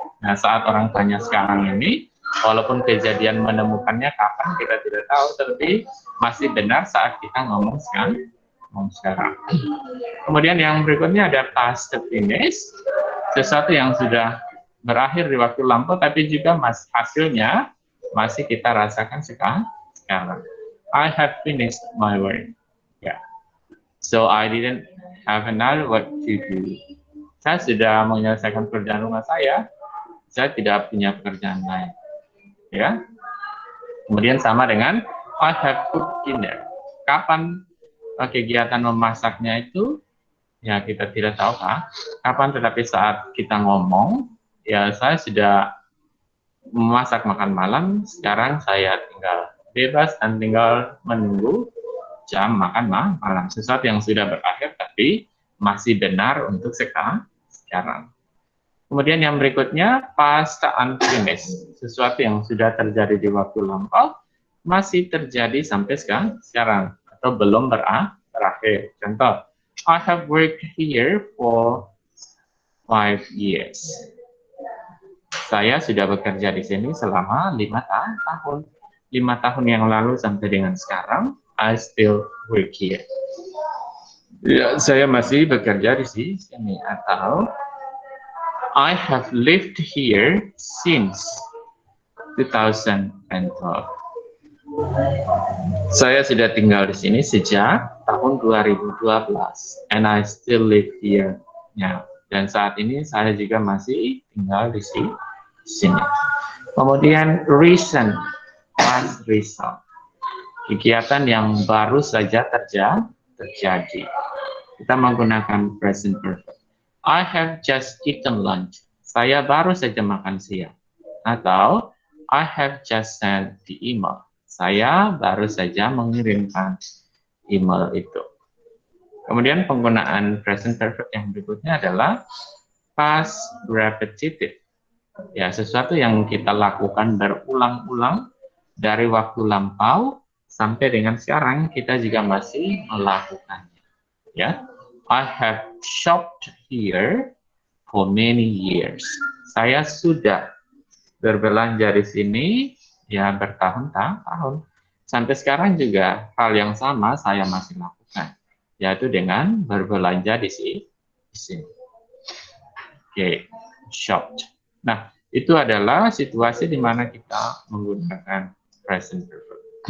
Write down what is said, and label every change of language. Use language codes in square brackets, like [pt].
[id] Nah, saat orang tanya sekarang ini, walaupun kejadian menemukannya kapan kita tidak tahu, tapi masih benar saat kita ngomong sekarang. Kemudian yang berikutnya ada past finish, sesuatu yang sudah berakhir di waktu lampau, tapi juga hasilnya masih kita rasakan sekarang. [en] I have finished my work. Yeah. So I didn't have another work to do. [id] Saya sudah menyelesaikan pekerjaan rumah saya tidak punya pekerjaan lain. Ya. Kemudian sama dengan [en] I have cooked dinner. [id] Kapan kegiatan memasaknya itu? Ya kita tidak tahu kapan, tetapi saat kita ngomong, ya saya sudah memasak makan malam, sekarang saya tinggal bebas dan tinggal menunggu jam makan malam. Sesuatu yang sudah berakhir tapi masih benar untuk sekarang. Kemudian yang berikutnya past unfinished, sesuatu yang sudah terjadi di waktu lampau masih terjadi sampai sekarang atau belum berakhir. Contoh, [en] I have worked here for 5 years. [id] Saya sudah bekerja di sini selama 5 tahun. 5 tahun yang lalu sampai dengan sekarang, [en] I still work here. [id] Ya, saya masih bekerja di sini. Atau [en] I have lived here since 2012. [id] Saya sudah tinggal di sini sejak tahun 2012, [en] and I still live here now. [id] Dan saat ini saya juga masih tinggal di sini. Kemudian recent, past result, kegiatan yang baru saja terjadi. Kita menggunakan [en] present perfect. I have just eaten lunch. [id] Saya baru saja makan siang. Atau [en] I have just sent the email. [id] Saya baru saja mengirimkan email itu. Kemudian penggunaan present perfect yang berikutnya adalah past repetitive. Ya, sesuatu yang kita lakukan berulang-ulang dari waktu lampau sampai dengan sekarang kita juga masih melakukannya. [en] Ya, I have shopped here for many years. [id] Saya sudah berbelanja di sini ya bertahun-tahun. Sampai sekarang juga hal yang sama saya masih lakukan, yaitu dengan berbelanja di sini. Oke, shopped. Nah, itu adalah situasi di mana kita menggunakan present perfect.